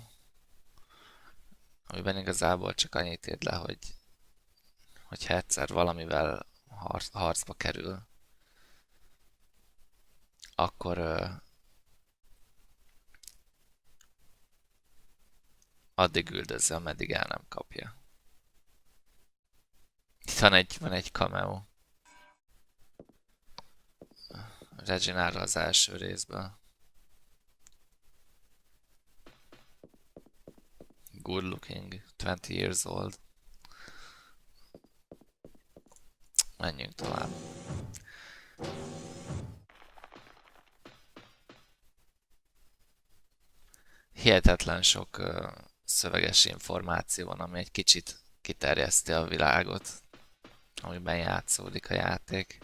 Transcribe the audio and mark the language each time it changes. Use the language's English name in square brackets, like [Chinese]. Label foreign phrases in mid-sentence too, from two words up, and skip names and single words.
[Hungarian] Amiben igazából csak annyit írd le, hogyha egyszer valamivel harcba kerül, akkor addig üldözze, ameddig el nem kapja. Itt van egy cameo. Reginaldra az első részből. [English] Good looking, 20 years old. [Hungarian] Menjünk tovább. Hihetetlen sok szöveges információ van, ami egy kicsit kiterjeszti a világot, amiben játszódik a játék.